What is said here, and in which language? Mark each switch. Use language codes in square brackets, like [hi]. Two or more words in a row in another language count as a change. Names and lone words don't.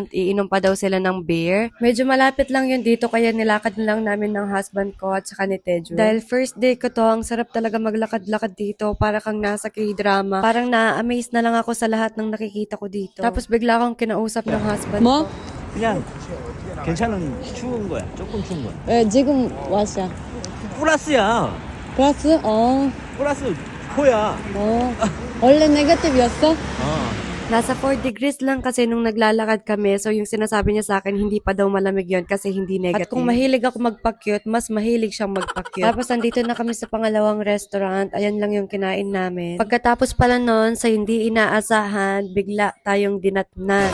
[tl] Iinom pa daw sila ng beer. Medyo malapit lang yun dito kaya nilakad na lang namin ng husband ko at saka ni Taejoon. Dahil [en] first day [tl] ko to, ang sarap talaga maglakad-lakad dito para kang nasa K-drama. Parang na-amaze na lang ako sa lahat ng nakikita ko dito. Tapos bigla akong kinausap ng husband ko. [ko] 그냥 괜찮은 추운 거야. 조금 추운 거야. 왜 지금 왔어? 플러스야. 플러스? 플러스 4야. 원래 네거티브였어? [tl] Nasa 4 degrees lang kasi nung naglalakad kami. So, yung sinasabi niya sa akin, hindi pa daw malamig yon kasi hindi negative. At kung mahilig ako magpa-cute, mas mahilig siyang magpa-cute. Tapos, nandito na kami sa pangalawang restaurant. Ayan lang yung kinain namin. Pagkatapos pala nun, sa hindi inaasahan, bigla tayong dinatnan.